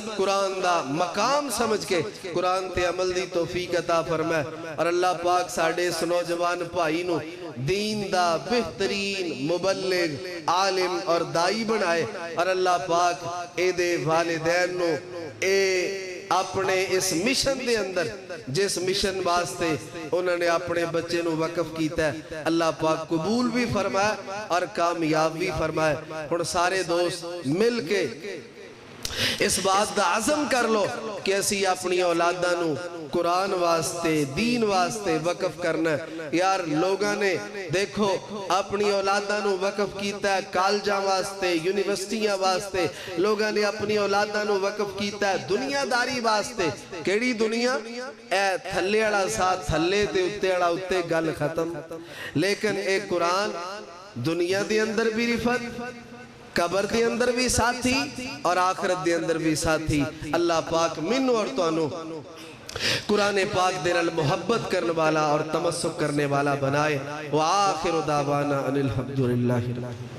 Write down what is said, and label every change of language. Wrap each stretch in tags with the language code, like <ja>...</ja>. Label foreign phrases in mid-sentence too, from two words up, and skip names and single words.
<pa>قرآن دا مقام سمجھ کے قرآن تے عمل دی توفیق عطا فرمائے اور اللہ پاک ساڑھے اس نوجوان بھائی نو دین دا بہترین مبلغ عالم اور دائی بنائے اور اللہ پاک اے دے والدین نو اے اپنے اس مشن دے اندر جس مشن واسطے انہوں نے اپنے بچے نو وقف کیتا ہے اللہ پاک قبول بھی فرمائے اور کامیاب بھی فرمائے اور سارے دوست مل کے اس بات دا عزم کر لو کہ اسی اپنی اولادہ نو قرآن واسطے دین واسطے وقف کرنا ہے یار لوگاں نے دیکھو اپنی اولادہ نو وقف کیتا ہے کالجاں واسطے یونیورسٹیاں واسطے لوگاں نے اپنی اولادہ نو وقف کیتا ہے دنیا داری واسطے کیڑی دنیا اے تھلے اڑا ساتھ تھلے تے اتے اڑا اتے گل ختم لیکن اے قرآن دنیا دے اندر بھی رفت قبر دے اندر بھی ساتھی اور آخرت دے اندر بھی ساتھی اللہ پاک منو اور تو انو قرآن پاک دے نال محبت کرنے والا اور تمسک کرنے والا بنائے</pa> <ar>وآخر دعوانا ان الحمدللہ</ar>